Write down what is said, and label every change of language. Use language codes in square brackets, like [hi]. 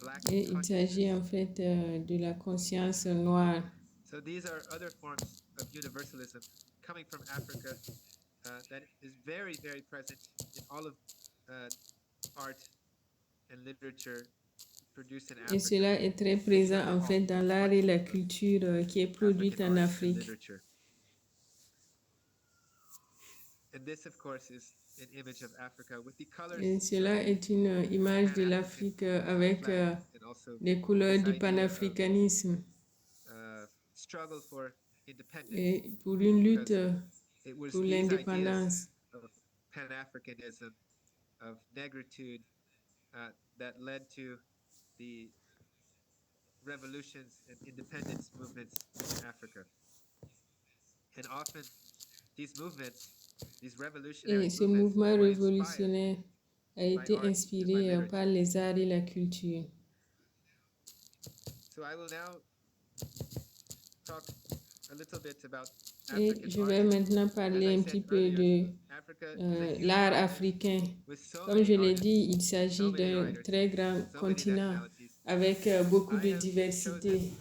[fr] Et il s'agit en fait de la conscience noire. [en] So these are other forms of universalism coming from Africa that is very, very present in all of art and literature produced in Africa. [fr] Et cela est très présent en fait dans l'art et la culture qui est produite en Afrique. [en] And this, of course, is an image of Africa with the colors. [fr] Et cela est une image de l'Afrique avec les couleurs du panafricanisme. [en] Struggle for independence. [fr] Et pour une lutte pour l'indépendance. [en] Of Pan-Africanism, of negritude, that led to the revolutions and independence movements in Africa. And often these movements, these revolutionary [fr] Et ce [en] movements [fr] mouvement [en] were [fr] révolutionnaire a été inspiré par les arts et la culture. [en] So I will now talk a little bit about [fr] Et je vais maintenant parler un petit peu de l'art africain. Comme je l'ai dit, il s'agit d'un très grand continent avec beaucoup de diversité.